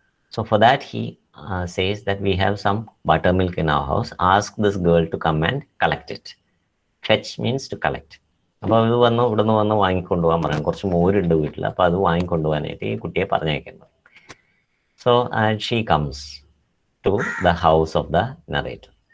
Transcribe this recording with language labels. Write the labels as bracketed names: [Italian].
[English] So for that he says that we have some buttermilk in our house. Ask this girl to come and collect it. Fetch means to collect. [Malayalam] അപ്പോൾ അത് വന്ന് ഇവിടുന്ന് വന്ന് വാങ്ങിക്കൊണ്ടുപോകാൻ പറയാം. കുറച്ച് മോരുണ്ട് വീട്ടിൽ, അപ്പോൾ അത് വാങ്ങിക്കൊണ്ടുപോകാനായിട്ട് ഈ കുട്ടിയെ പറഞ്ഞേക്കുന്നത്. [English] So she comes to the house of the narrator.